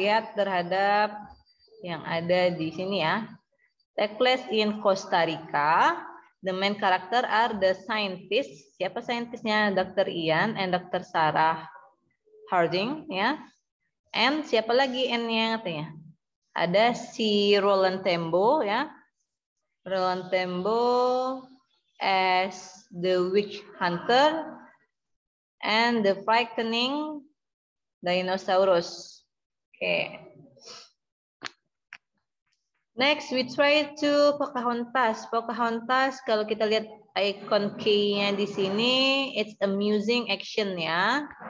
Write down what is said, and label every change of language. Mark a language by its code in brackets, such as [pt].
[id] Lihat terhadap yang ada di sini ya. [en] Take place in Costa Rica. The main character are the scientists. [id] Siapa saintisnya? Dr. Ian and Dr. Sarah Harding ya. And siapa lagi N-nya katanya? Ada si Roland Tembo ya. [en] Roland Tembo as the witch hunter and the frightening dinosaurus. Okay. Next, we try to Pocahontas. Pocahontas, [id] kalau kita lihat icon key-nya di sini, [en] it's amusing action ya.